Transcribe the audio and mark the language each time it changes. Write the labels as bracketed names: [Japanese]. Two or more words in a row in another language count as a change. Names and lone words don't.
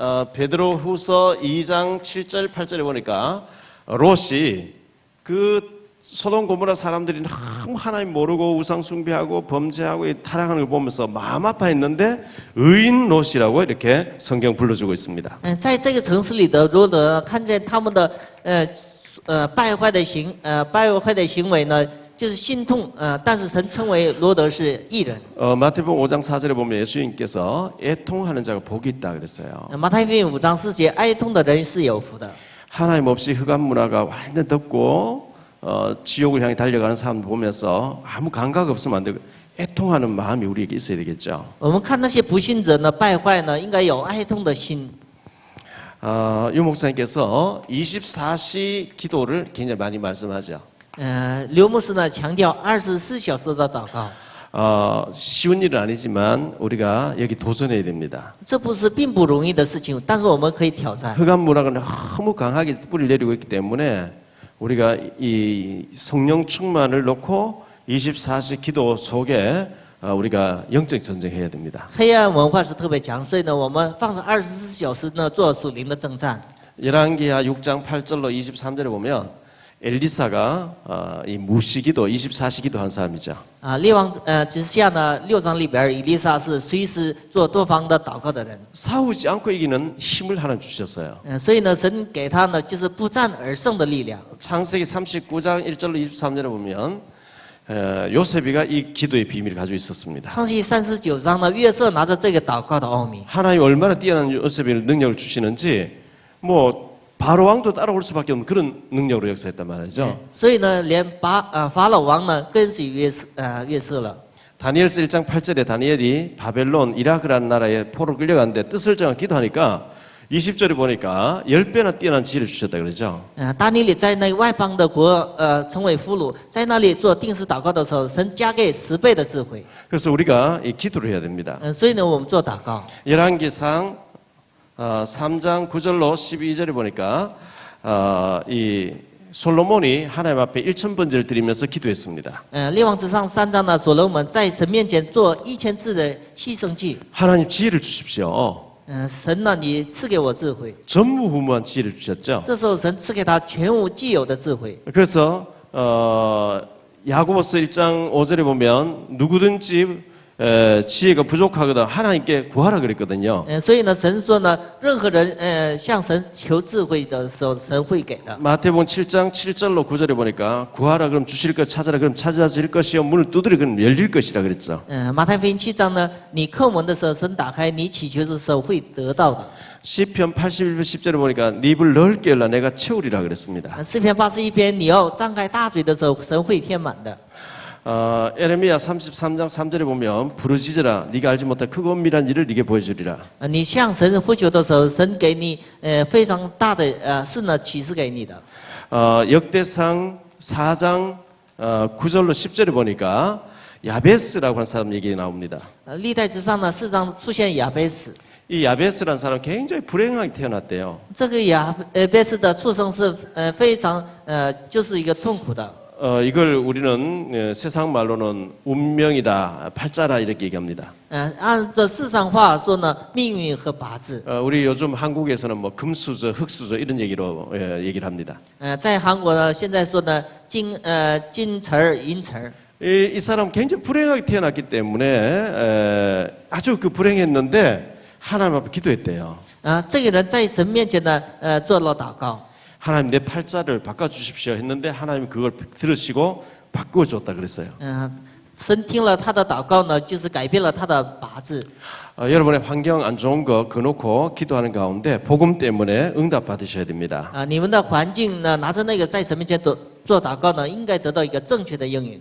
[Korean] 베드로후서 2장 7절 8절에 보니까 롯이 그 소돔 고모라 사람들이 너무 하나님 모르고 우상 숭배하고 범죄하고 타락하는 걸 보면서 마음 아파했는데 의인 롯이라고 이렇게 성경 불러주고 있습니다. [Chinese] 在这个城市里的罗德看见他们的败坏的行为呢，就是心痛但是神称为罗德是义人。 [Korean] 마태복음 5장 4절에 보면 예수님께서 애통하는 자가 복이 있다 그랬어요. [Chinese] 马太福音5章4节，哀痛的人是有福的。 [Korean] 하나님 없이 흑암 문화가 완전 덮고 지옥을 향해 달려가는 사람 보면서 아무 감각 없으면 안 되고 애통하는 마음이 우리에게 있어야 되겠죠. [Chinese] 我们看那些不信者呢败坏呢，应该有哀痛的心。 [Korean] 유 목사님께서 24시 기도를 굉장히 많이 말씀하죠. [Chinese] 刘牧师呢强调24小时的祷告。 [Korean] 쉬운 일은 아니지만 우리가 여기 도전해야 됩니다. [Chinese] 这不是并不容易的事情，但是我们可以挑战。 [Korean] 흑암 문화가 너무 강하게 뿌리를 내리고 있기 때문에 우리가 이 성령 충만을 놓고 24시 기도 속에 우리가 영적 전쟁해야 됩니다. [Chinese] 黑暗文化是特别强，所以呢，我们放上24小时呢做属灵的征战。 [Korean] 열왕기하 6장 8절로 23절에 보면 엘리사가 이 무시기도 24시 기도한 사람이죠. [Chinese] 列王之下呢6章里边，以利沙是随时做多方的祷告的人。 [Korean] 싸우지 않고 이기는 힘을 하나 주셨어요. [Chinese] 所以呢，神给他呢就是不战而胜的力量。 [Korean] 창세기 39장 1절로 23절에 보면 요셉이가 이 기도의 비밀을 가지고 있었습니다. [Chinese] 创世记39章呢，约瑟拿着这个祷告的奥秘。 [Korean] 하나님 얼마나 뛰어난 요셉의 능력을 주시는지 뭐 바로 왕도 따라올 수밖에 없는 그런 능력으로 역사했단 말이죠. [Chinese] 所以呢，连法老王呢跟随约瑟了。 [Korean] 다니엘서 1장 8절에 다니엘이 바벨론 이라크라는 나라에 포로 끌려갔는데 뜻을 정하 기도하니까 20절에 보니까 10배나 뛰어난 지혜를 주셨다 그러죠. [Chinese] 大尼里在那外邦的国成为俘虏，在那里做定时祷告的时候，神加给10倍的智慧。 [Korean] 그래서 우리가 이 기도를 해야 됩니다. [Chinese] 所以呢，我们做祷告。 [Korean] 열왕기상 3장 9절로 12절에 보니까 이 솔로몬이 하나님 앞에 1000번제를 드리면서 기도했습니다. [Chinese] 列王之上3章呢，所罗门在神面前做1000次的牺牲祭。 [Korean] 하나님 지혜를 주십시오. [Chinese] 神呢，你赐给我智慧。 [Korean] 전무후무한 지혜를 주셨죠. [Chinese] 这时候神赐给他全无既有的智慧。 [Korean] 그래서 야고보서 1장 5절에 보면 누구든지 지혜가 부족하거든 하나님께 구하라 그랬거든요. [Chinese] 所以呢，神说呢，任何人向神求智慧的时候，神会给的。 [Korean] 마태복음 7장 7절로 9절에 보니까 구하라 그럼 주실 것 찾아라 그럼 찾아질 것이요 문을 두드려 그럼 열릴 것이라 그랬죠. [Chinese] 马太福音7章呢，你叩门的时候，神打开；你祈求的时候，会得到的。 [Korean] 시편 81편 10절에 보니까 네 입을 넓게 열라 내가 채우리라 그랬습니다. [Chinese] 诗篇81篇，你要张开大嘴的时候，神会填满的。 [Korean] 에레미야 33장 3절에 보면 부르짖으라 네가 알지 못할 크고 엄밀한 일을 네게 보여주리라. [Chinese] 你向神呼求的时候，神给你非常大的事呢启示给你的。 [Korean] 역대상 4장 9절로 10절에 보니까 야베스라고 하는 사람 얘기 나옵니다. [Chinese] 历代之上呢4章出现亚贝斯， [Korean] 이 야베스라는 사람 굉장히 불행하게 태어났대요. [Chinese] 这个亚贝斯的出生是非常就是一个痛苦的。 [Korean] 이걸 우리는 세상 말로는 운명이다, 팔자라 이렇게 얘기합니다. [Chinese] 按照世上话说呢，命运和八字。 [Korean] 우리 요즘 한국에서는 뭐 금수저, 흑수저 이런 얘기로 얘기를 합니다. [Chinese] 在韩国呢，现在说呢金辰儿银辰儿。 [Korean] 이 사람 굉장히 불행하게 태어났기 때문에 아주 그 불행했는데 하나님 앞에 기도했대요. [Chinese] 这个人在神面前呢做了祷告。 [Korean] 하나님 내 팔자를 바꿔주십시오 했는데 하나님 그걸 들으시고 바꿔줬다 그랬어요. [Chinese] 神听了他的祷告呢，就是改变了他的八字。 [Korean] 여러분의 환경 안 좋은 거 그놓고 기도하는 가운데 복음 때문에 응답 받으셔야 됩니다. [Chinese] 你们的环境呢，拿着那个在神面前做祷告呢，应该得到一个正确的应允。